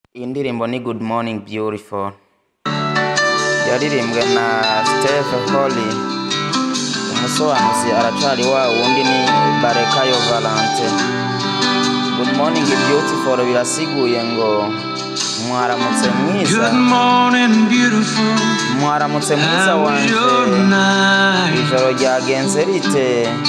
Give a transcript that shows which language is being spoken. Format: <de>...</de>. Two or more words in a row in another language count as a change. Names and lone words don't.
<rn>Iyi ndirimbo ni Good Morning Beautiful, yaririmbwe na Steve Holy. Umusobanuzi aracari wa wundi ni Barekayo Valente. Good Morning Beautiful birasiguye ngo mwaramutse mwiza, mwaramutse mwiza wanje, ijoro ryagenze rite?</rn>